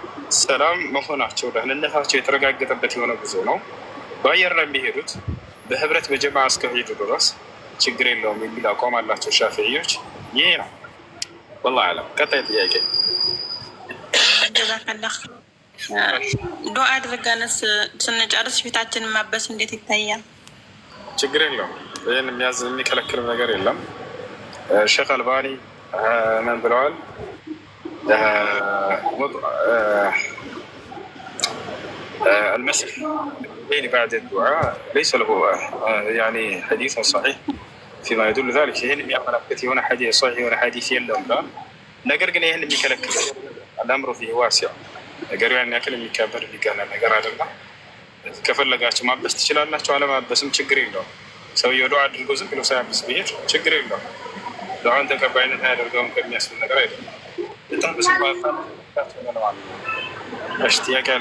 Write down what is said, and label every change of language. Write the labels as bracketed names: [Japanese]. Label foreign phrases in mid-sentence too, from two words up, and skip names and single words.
[Amharic] ሰላም መሆናቸው ደህንነታቸው የተረጋገጠበት የሆነ ጉዞ ነው። በአየር ላይ የሚሄዱት በህብረት በጀማዓ እስከሄዱ ድረስ ችግር የለውም የሚል አቋም አላቸው ሻፊዕዮች። ይሄ ነው [Arabic] والله أعلم። [Amharic] ቀጣይ ጥያቄ ዱዓ አድርገንስ ስንጨርስ ፊታችንን ማበስ እንዴት ይታያል? ችግር የለውም። ይህን የሚከለክል ነገር የለም። ሼክ አልባኒ ምን ብለዋል? [Arabic] المسح بين بعد الدعاء ليس له يعني حديث صحيح فيما يدل ذلك. [Amharic] ይህን የሚያመለክት የሆነ ሐዲስ صحيح የሆነ ሐዲስ የለም ብለዋል። ነገር ግን ይህን የሚከለክል [Arabic] الأمر فيه واسع [Amharic] ነገሩ ያን ያክል የሚከበር ሊጋና ነገር አይደለም። ከፈለጋችሁ ማበስ ትችላላችሁ፣ አለማበስም ችግር የለውም። ሰውየው ዱዓ አድርጎ ዝም ብሎ ሳያበስ ቢሄድ ችግር የለውም። ዱዓን ተቀባይነት አያደርገውም ከሚያስብል ነገር አይደለም። በጣም እሺ፣ ጥያቄ አለ?